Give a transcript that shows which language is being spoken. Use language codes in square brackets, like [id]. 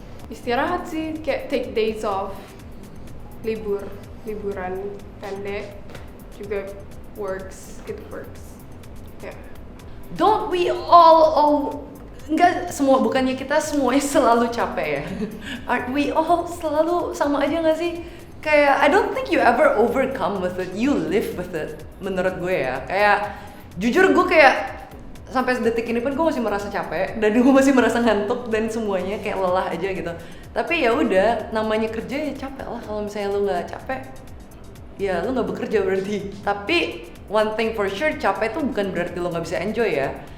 [id] Istirahat sih, kayak [en] take days off, [id] liburan pendek juga works. Yeah. [en] Don't we all [id] enggak semua, bukannya kita semuanya selalu capek ya? [en] Aren't we all [id] selalu sama aja nggak sih? [en] Kayak I don't think you ever overcome with it, you live with it. [id] Menurut gue ya, kayak jujur gue kayak sampai detik ini pun gue masih merasa capek dan gue masih merasa ngantuk dan semuanya kayak lelah aja gitu. Tapi ya udah, namanya kerja ya capek lah. Kalau misalnya lu nggak capek, ya lu nggak bekerja berarti. Tapi [en] one thing for sure, [id] capek itu bukan berarti lu nggak bisa enjoy ya.